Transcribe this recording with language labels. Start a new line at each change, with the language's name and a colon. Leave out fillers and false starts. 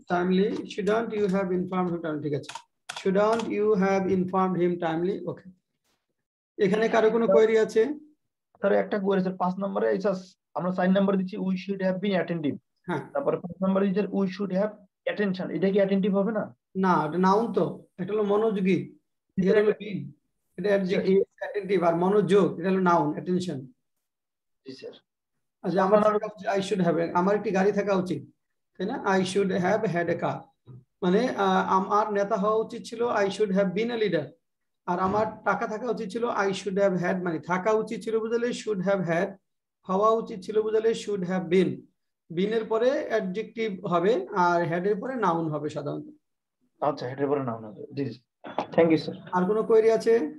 English: Shouldn't you have informed him timely? ঠিক আছে, shouldn't you have informed him timely?
Bangla: Okay, এখানে কারো কোনো কোয়েরি আছে? স্যার একটা কোয়েরি স্যার 5 নম্বরে আমরা 4 নম্বর দিচ্ছি
English: we should have been attentive।
Bangla: হ্যাঁ তারপরে 5 নম্বরে দিচ্ছি
English: we should have attention।
Bangla: এটা কি অ্যাটেন্টিভ হবে না? না, এটা নাউন তো, এটা হলো মনোযোগী, এটা হলো বিন, এটা অ্যাটেন্টিভ, আর মনোযোগ এটা হলো নাউন অ্যাটেনশন। জি স্যার। আচ্ছা আমার
English: I should have,
Bangla: আমার একটি গাড়ি থাকা উচিত, তাই না?
English: I should have had a car,
Bangla: মানে আমার নেতা হওয়া উচিত ছিল
English: I should have been a leader,
Bangla: আর আমার টাকা থাকা উচিত ছিল
English: I should have had money।
Bangla: থাকা উচিত ছিল বুঝালে
English: should have had,
Bangla: হওয়া উচিত ছিল বুঝালে
English: should have been।
Bangla: বিনের পরে অ্যাডজেক্টিভ হবে আর হেড এর পরে নাউন হবে সাধারণত। আচ্ছা হেড এর পরে নাউন হবে। জি থ্যাংক ইউ স্যার। আর কোনো কোয়েরি আছে?